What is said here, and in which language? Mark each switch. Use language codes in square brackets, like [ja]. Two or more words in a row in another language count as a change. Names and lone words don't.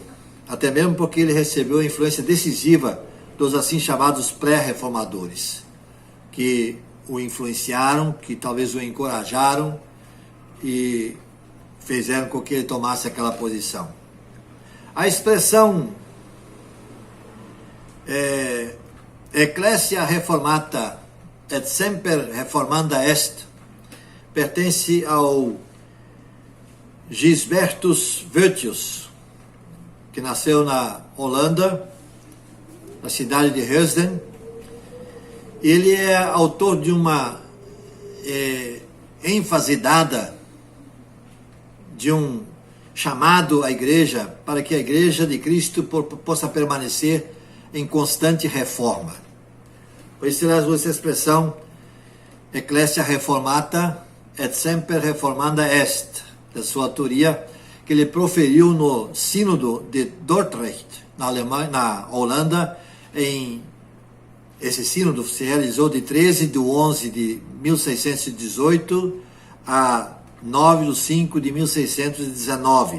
[pt] Até mesmo porque ele recebeu a influência decisiva dos assim chamados pré-reformadores, que o influenciaram, que talvez o encorajaram e fizeram com que ele tomasse aquela posição. A expressão [la] Ecclesia Reformata et semper reformanda est [pt] pertence ao Gisbertus Voetius, que nasceu na Holanda, na cidade de Heusden. Ele é autor de uma ênfase dada, de um chamado à igreja, para que a igreja de Cristo possa permanecer em constante reforma. Por isso ele usa essa expressão [la] Ecclesia Reformata et semper reformanda est, [pt] da sua autoria, que ele proferiu no Sínodo de Dordrecht, na Alemanha, na Holanda. Esse sínodo se realizou de 13 de 11 de 1618 a 9 de 5 de 1619.